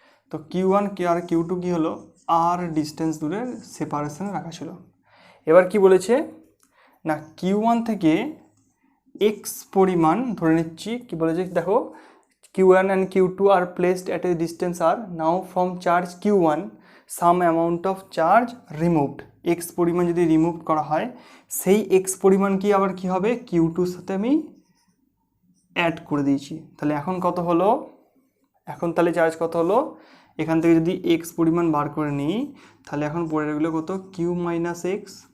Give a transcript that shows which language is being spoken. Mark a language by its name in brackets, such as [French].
[Bangla] তো q1 আর q2 কি হলো, আর ডিস্টেন্স দূরে সেপারেশনে রাখা ছিল। এবার কি বলেছে না, q1 থেকে x পরিমাণ ধরে নিচ্ছি, কি বলেছে দেখো, [English] q1 and q2 are placed at a distance r. Now from charge q1 some amount of charge removed. [Bangla] x পরিমাণ যদি রিমুভ করা হয়, সেই x পরিমাণ কি আবার কি হবে, q2 সাথে আমি অ্যাড করে দিয়েছি। তাহলে এখন কত হলো, এখন তাহলে চার্জ কত হলো, এখান থেকে যদি x পরিমাণ বার করে নিই তাহলে এখন পড়ে গেলো কত, q মাইনাস এক্স।